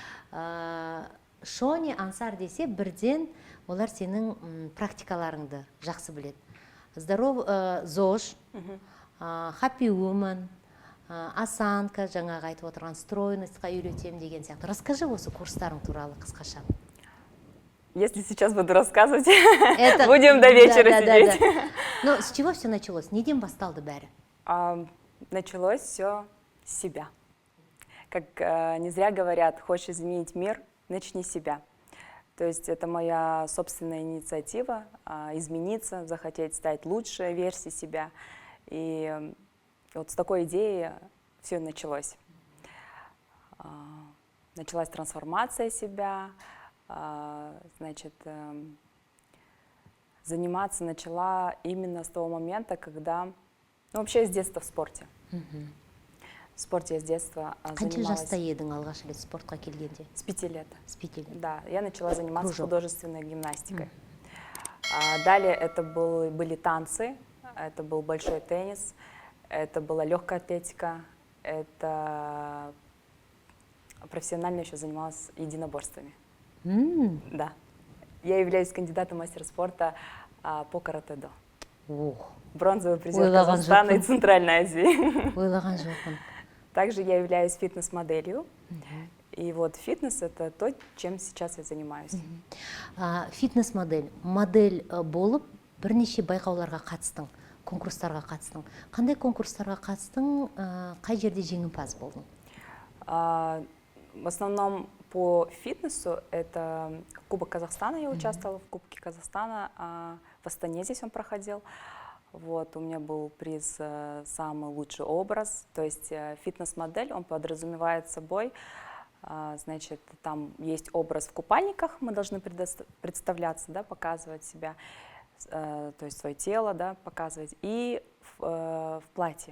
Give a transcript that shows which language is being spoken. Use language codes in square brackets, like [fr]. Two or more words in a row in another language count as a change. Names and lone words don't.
[kk] Шони Ансар десе, бірден олар сенің практикаларыңды жақсы біледі. ЗОЖ, Happy Woman, осанка, жаңағы айтып отырған стройностьқа үйретем деген сияқты. Расскажи осы курстарың туралы қысқаша. [ru] Если сейчас буду рассказывать, будем до вечера сидеть. Но с чего все началось? [kk] Неден басталды бәрі? [ru] Началось все с себя. Как не зря говорят, хочешь изменить мир, начни с себя. То есть это моя собственная инициатива, измениться, захотеть стать лучшей версией себя. И вот с такой идеи все началось. Началась трансформация себя, значит, заниматься начала именно с того момента, когда, ну, вообще я с детства в спорте. В спорте я с детства [kk] Қанша [ru] занималась. [kk] жаста едің алғаш рет спортқа келгенде? [ru] С 5 лет. С 5 лет. Да, я начала заниматься Кружок. художественной гимнастикой. Далее это были танцы, это был большой теннис, это была легкая атлетика, это профессионально еще занималась единоборствами. Да. Я являюсь кандидатом в мастера спорта по каратэ-до. Бронзовый призер [kk] Ойлаған [ru] Казахстана и [kk] жоқпын. [ru] Центральной Азии. [kk] Ойлаған жоқпын. [ru] Также я являюсь фитнес-моделью. И вот фитнес — это то, чем сейчас я занимаюсь. Фитнес-модель. [kk] Модель болып, бірнеше байқауларға қатыстың, конкурстарға қатыстың. Қандай конкурстарға қатыстың, қай жерде жеңімпаз болдың? [ru] В основном по фитнесу это Кубок Казахстана, я участвовала в Кубке Казахстана, в Астане здесь он проходил. Вот, у меня был приз «Самый лучший образ», то есть фитнес-модель, он подразумевает собой, значит, там есть образ в купальниках, мы должны представляться, да, показывать себя, то есть свое тело, да, показывать, и в платье.